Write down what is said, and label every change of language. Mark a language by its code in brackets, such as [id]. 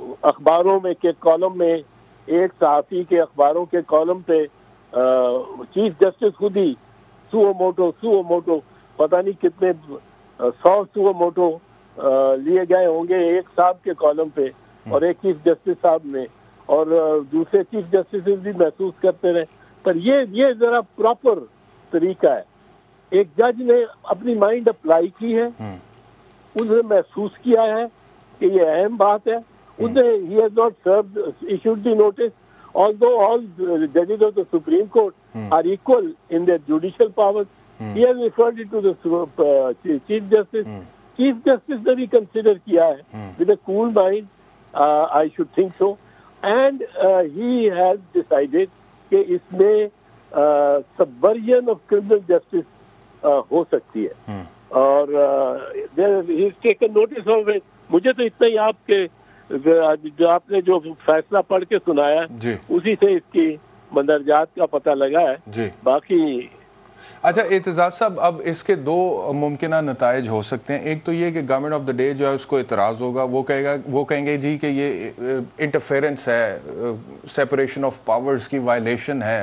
[ur] اخباروں میں کے کالم میں, ایک صحافی کے اخباروں کے کالم پہ چیف جسٹس خود ہی سو موٹو پتہ نہیں کتنے 100 سو موٹو لیے گئے ہوں گے ایک صاحب کے کالم پہ, اور ایک چیف جسٹس صاحب نے, اور دوسرے چیف جسٹس بھی محسوس کرتے رہے. پر یہ ذرا پراپر طریقہ ہے. ایک جج نے اپنی مائنڈ اپلائی کی ہے, انہوں نے محسوس کیا ہے کہ یہ اہم بات ہے. [en] he has not served, issued the notice, although all judges of the Supreme Court are equal in their judicial powers. He has referred it to the Chief Justice. Chief Justice [ur] نے بھی [en] consider [ur] کیا ہے [en] with a cool mind, I should think so, and he has decided [ur] کہ اس میں [en] subversion of criminal justice [ur] ہو سکتی ہے, اور [en] he has taken notice of it. [ur] مجھے تو اتنا ہی آپ کے جو آپ نے جو فیصلہ پڑھ کے سنایا اسی سے اس کی مندرجات کا پتہ لگا ہے. باقی اچھا اعتزاز صاحب, اب اس کے 2 ممکنہ نتائج ہو سکتے ہیں. ایک تو یہ کہ گورنمنٹ آف دا ڈے جو ہے اس کو اعتراض ہوگا, وہ کہیں گے جی کہ یہ انٹرفیرنس ہے, سیپریشن آف پاورز کی وائلیشن ہے.